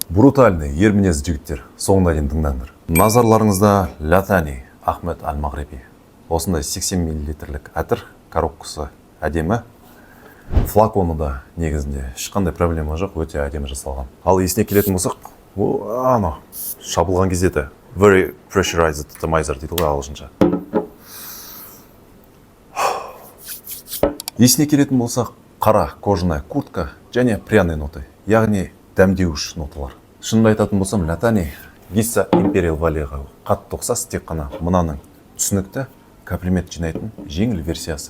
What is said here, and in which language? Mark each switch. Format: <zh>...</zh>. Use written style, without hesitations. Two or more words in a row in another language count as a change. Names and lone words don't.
<kk>Брутальный, ер мінез жігіттер, соңына дейін тыңдаңдар. Назарларыңызда Латани Ахмед Аль-Мағриби. Осындай 80 мл әтір, коробкасы әдемі. Флаконы да негізінде ешқандай проблема жоқ, өте әдемі жасалған. Ал есіне келетін болсақ, шабылған кезде де</kk> <en>very pressurized atomizer</en> <kk>дейді ғой ағылшынша. Есіне келетін болсақ, қара</kk> <ru>кожаная куртка</ru> <kk>және</kk> <ru>пряный ноты,</ru> <kk>яғни дәмдеуіш ноталар. Шынымды айтатын болсам, Латани Гисса Imperial Valley'ға қатты ұқсас, тек қана мынаның түсінікті комплимент жинайтын жеңіл версиясы.</kk>